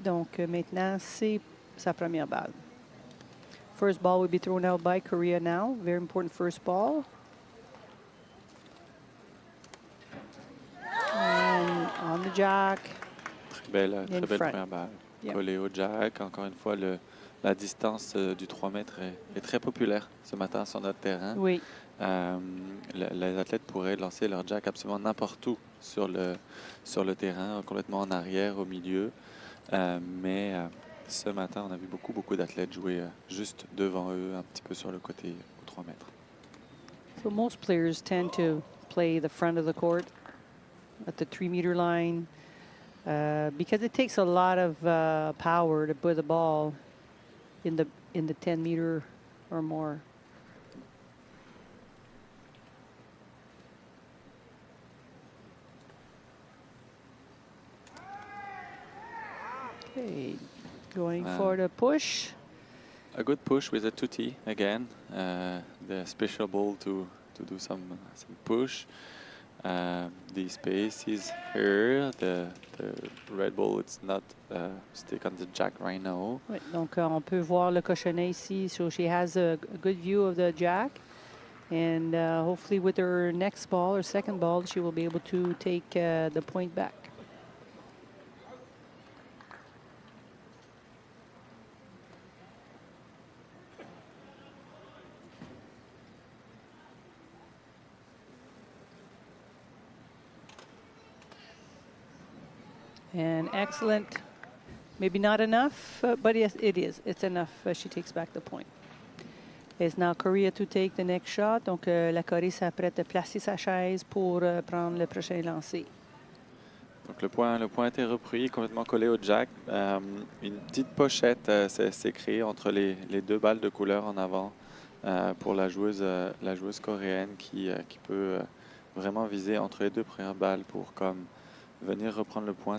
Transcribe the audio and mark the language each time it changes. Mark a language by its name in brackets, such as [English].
[French] Donc, maintenant, c'est sa première balle. [English] First ball will be thrown out by Korea now. Very important first ball. And on the jack. [French] Très belle première balle. [English] Yep. [French] Collée au jack. Encore une fois, la distance du 3 mètres est très populaire ce matin sur notre terrain. Oui. Les athlètes pourraient lancer leur jack absolument n'importe où sur le terrain, complètement en arrière, au milieu. Mais ce matin, on a vu beaucoup d'athlètes jouer juste devant eux, un petit peu sur le côté aux 3 mètres. [English] So most players tend to play the front of the court at the 3-meter line because it takes a lot of power to put the ball in the 10-meter or more. Okay, going for the push. A good push with a 2T again. The special ball to do some push. The space is here. The red ball, it's not stick on the jack right now. [French] Oui, donc on peut voir le cochonnet ici. [English] So she has a good view of the jack. And hopefully with her next ball or second ball, she will be able to take the point back. And excellent. Maybe not enough, but yes, it is. It's enough. She takes back the point. It's now Korea to take the next shot. [French] Donc, la Corée s'apprête à placer sa chaise pour prendre le prochain lancer. Donc, le point a été repris, complètement collé au jack. Une petite pochette s'est créée entre les 2 balles de couleur en avant pour la joueuse coréenne qui peut vraiment viser entre les 2 premières balles pour venir reprendre le point.